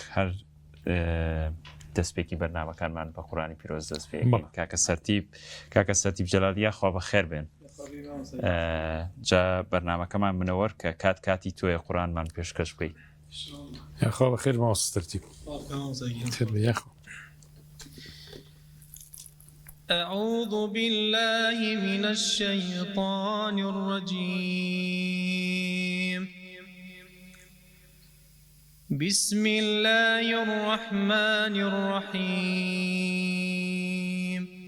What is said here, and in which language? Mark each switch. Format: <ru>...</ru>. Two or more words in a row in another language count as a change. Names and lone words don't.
<ckb>هەر دەستپێکی بەرنامەکانمان بە قورئانی پیرۆز دەست پێ کاکە سەرتیب جەلالیە خوا بە خێر بێن. جا بەرنامەکەمان منەوەر کە کاتی تۆیە قورئانمان پێشکەش بکەیت. خوا بە خێر مامۆستا تەرتیب.</ckb> <ar>أعوذ بالله من الشيطان الرجيم. بسم الله الرحمن الرحيم.</ar>